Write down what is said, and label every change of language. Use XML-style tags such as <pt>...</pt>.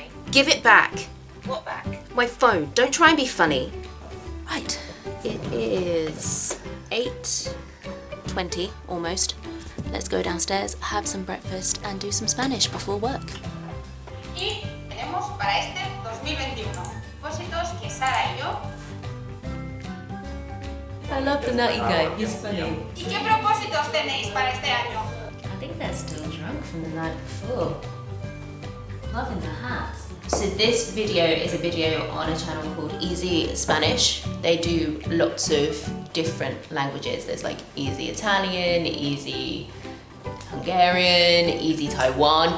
<en>Give it back. What back? My phone. Don't try and be funny. Right, It is 8:20 almost. Let's go downstairs, have some breakfast and do some Spanish before work.</en> <es>Y tenemos para este 2021 propósitos que Sara y yo.</es> <en>I love the nutty guy, he's funny.</en> <es>¿Y qué propósitos tenéis para este año?</es> <en>I think they're still drunk from the night before. Loving the hats. So this video is a video on a channel called Easy Spanish. They do lots of different languages. There's like Easy Italian, Easy Hungarian, Easy Taiwan.</en>